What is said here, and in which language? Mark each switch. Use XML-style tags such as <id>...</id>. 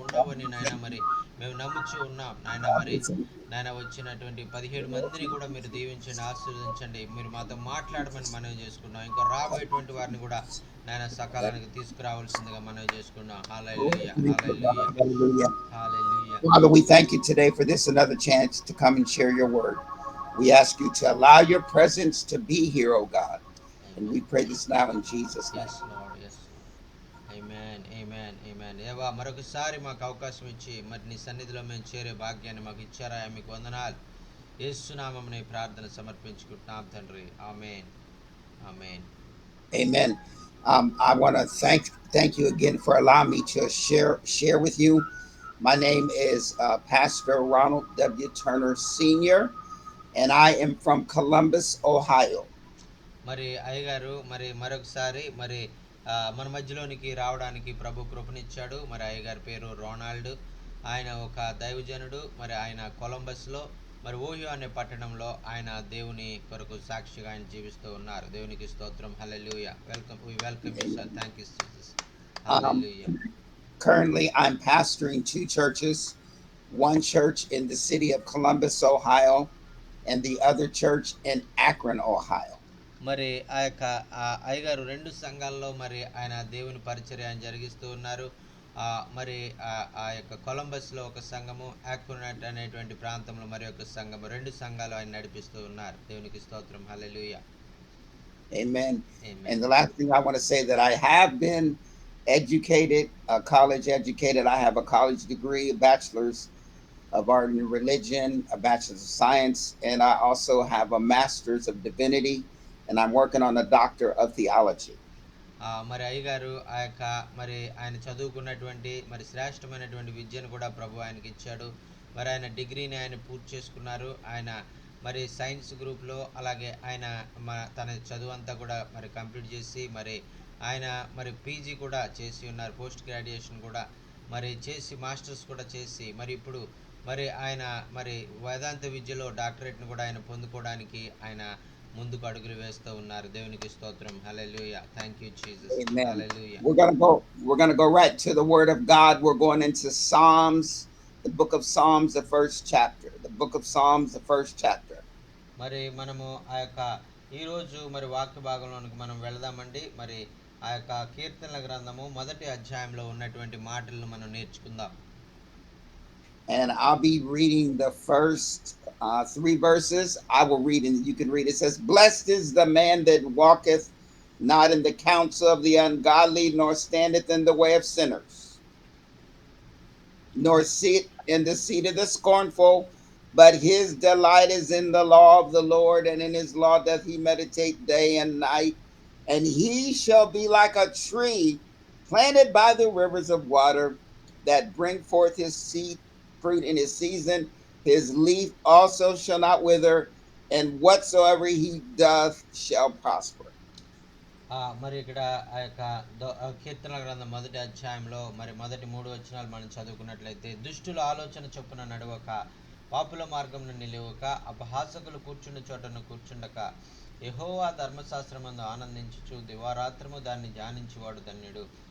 <te>ఉండవని</te> <en>we</en> <te>నాయన</te> <en>thank</en> <te>మరి</te> <en>you.</en> <te>మేము నమ్ముచూ ఉన్నాం. నాయన</te> <en>God,</en> <te>మరి</te> <en>we thank you.</en> <te>నాయన వచ్చినటువంటి 17 మందిని కూడా మీరు దీవించండి, ఆశీర్వదించండి. మీరు మాతో మాట్లాడమని మనవి చేసుకున్నాం. ఇంకా రాబోయేటువంటి వారిని కూడా నాయన సకాలానికి తీసుకురావాల్సిందిగా మనవి చేసుకున్నాం.</te> <en>Glory</en> <te>hallelujah.</te> <en>be to</en> <te>hallelujah.</te> <en>God. Hallelujah.</en> <te>Hallelujah.</te> <en>Father, we thank you today for this another chance to come and share your word. We ask you to allow your presence to be here, oh God. And we</en> <te>amen.</te> <en>pray this now in Jesus' name. Yes Lord, yes Lord.</en> <te>ఆమేన్, ఆమేన్, ఆమేన్. దేవా మరొకసారి మాకు అవకాశం ఇచ్చి మరి నీ సన్నిధిలో మేము చేరే భాగ్యాన్ని మాకు ఇచ్చారా, మీకు వందనాలు. యేసు నామమున ఈ ప్రార్థన సమర్పించుకుంటున్నాం తండ్రి. ఆమేన్, ఆమేన్.</te> <en>Amen. I want to thank you again for allowing me to share with you. My name is Pastor Ronald W. Turner Sr., and I am from Columbus, Ohio.</en> <te>మరి అయ్యగారు మరి మరొకసారి మరి మన మధ్యలోనికి రావడానికి ప్రభు కృపనిచ్చాడు. మరి అయ్యగారి పేరు రోనాల్డ్. ఆయన ఒక దైవజనుడు. మరి ఆయన కొలంబస్లో మరి ఓహియో అనే పట్టణంలో ఆయన దేవుని కొరకు సాక్షిగా ఆయన జీవిస్తూ ఉన్నారు. దేవునికి స్తోత్రం. హల్లెలూయా.</te> <en>Welcome you sir. Thank you Jesus. Um,</en> <te>hallelujah.</te> <en>Currently, I'm pastoring two churches, one church in the city of Columbus, Ohio, and the other church in Akron, Ohio.</en> <te>మరి ఆ యొక్క అయ్యగారు 2 సంఘాల్లో మరి ఆయన దేవుని పరిచర్య ఆయన జరిగిస్తూ ఉన్నారు. మరి ఆ యొక్క కొలంబస్‌లో ఒక సంఘము, ఆక్వినట్ అనేటువంటి ప్రాంతంలో మరి ఒక సంఘము, 2 సంఘాలు ఆయన నడిపిస్తూ ఉన్నారు. దేవునికి స్తోత్రం. హల్లెలూయా.</te> <en>Amen. And</en> <te>amen.</te> <en>the last thing I want to say that I have been educated, college educated. I have a college degree, a bachelor's of art and religion, a bachelor's of science, and I also have a master's of divinity, and I'm working on a doctor of theology.</en> <te>మరి అయ్యగారు ఆ యొక్క మరి ఆయన చదువుకున్నటువంటి మరి శ్రేష్టమైనటువంటి విద్యను కూడా ప్రభు ఆయనకిచ్చాడు. మరి ఆయన డిగ్రీని ఆయన పూర్తి చేసుకున్నారు. ఆయన మరి సైన్స్ గ్రూప్‌లో అలాగే ఆయన తన చదువంతా కూడా మరి కంప్లీట్ చేసి మరి ఆయన మరి పీజీ కూడా చేసి ఉన్నారు. పోస్ట్ గ్రాడ్యుయేషన్ కూడా మరి చేసి మాస్టర్స్ కూడా చేసి మరి ఇప్పుడు మరి ఆయన మరి వేదాంత విద్యలో డాక్టరేట్‌ని కూడా ఆయన పొందుకోవడానికి ఆయన ముందుకు అడుగులు వేస్తూ ఉన్నారు. దేవునికి స్తోత్రం. హల్లెలూయా.</te> <en>Thank you Jesus. Amen.</en> <te>Hallelujah.</te> <en>We're gonna go right to the word of God. We're going into Psalms, the book of Psalms, the first chapter. The book of Psalms, the first chapter.</en> <te>మరి మనము ఆ యొక్క ఈరోజు మరి వాక్య భాగంలోనికి మనం వెళదామండి. మరి ఆ యొక్క కీర్తనల గ్రంథము మొదటి అధ్యాయంలో ఉన్నటువంటి మాటలను మనం నేర్చుకుందాం.</te> <en>And I'll be reading the first three verses. I will read, and you can read. It says, "Blessed is the man that walketh not in the counsel of the ungodly, nor standeth in the way of sinners, nor sit in the seat of the scornful. But his delight is in the law of the Lord, and in his law doth he meditate day and night. And he shall be like a tree planted by the rivers of water, that bring forth his seed fruit in his season. His leaf also shall not wither, and whatsoever he doth shall prosper."</en> <te>మరి ఇక్కడ ఆ యొక్క కీర్తనల గ్రంథం మొదటి అధ్యాయంలో మరి మొదటి 3 వచనాలు మనం చదువుకున్నట్లయితే, దుష్టుల ఆలోచన చొప్పున నడవక పాపుల మార్గమును నిలువక అపహాసకులు కూర్చుండు చోటను కూర్చుండక యెహోవా ధర్మశాస్త్రమందు ఆనందించుచు దివారాత్రము దాన్ని ధ్యానించువాడు ధన్యుడు.</te>